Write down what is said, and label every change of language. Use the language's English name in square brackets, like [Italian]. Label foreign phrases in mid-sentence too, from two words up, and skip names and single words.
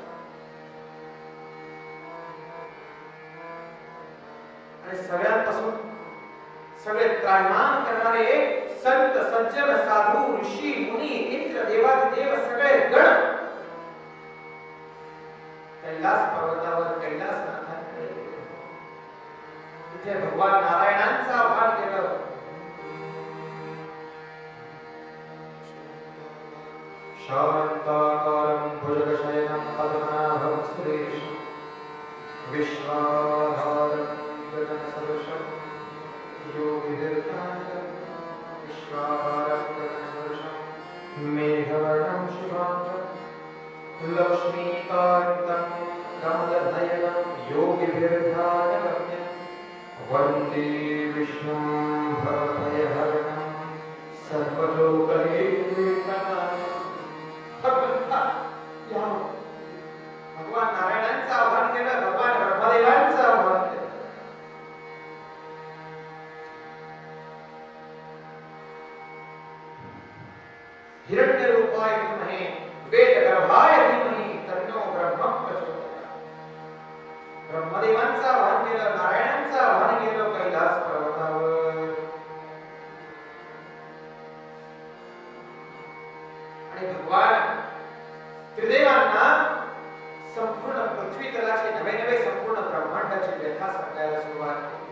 [Marathi] आणि सगळ्यांपासून सगळे त्राहिमाम करणारे संत सज्जन साधू ऋषी मुनी इंद्र देवाधिदेव सगळे गण कैलास पर्वतावर कैलासनाथांकडे तिथे भगवान नारायणांचं आवाहन केलं. [Sanskrit] शांताकारं भुजगशयनं पद्मनाभं सुरेशं विश्वाधारं गगनसदृशं योगिभिर्ध्यानं विश्वाधारं गगनसदृशं मेघवर्णं शुभांगं लक्ष्मीकान्तं कमलनयनं योगिभिर्ध्यानगम्यं वन्दे विष्णुं भवभयहरणं सर्वलोकैकनाथं. [Marathi] भगवान नारायणांचं आवाहन केलं, भगवान ब्रह्मदेवांचं आवाहन केलं. [Sanskrit] हिरण्यरूपाय विद्महे वेदगर्भाय धीमहि तन्नो ब्रह्म प्रचोदयात्. [Marathi] ब्रह्मदेवांचं आवाहन केलं, नारायणांचं आवाहन केलं कैलास पर्वतावर. आणि भगवान त्रिदेवांना संपूर्ण पृथ्वी तलाची नवे नवे संपूर्ण ब्रह्मांडाची व्यथा सांगायला सुरुवात केली.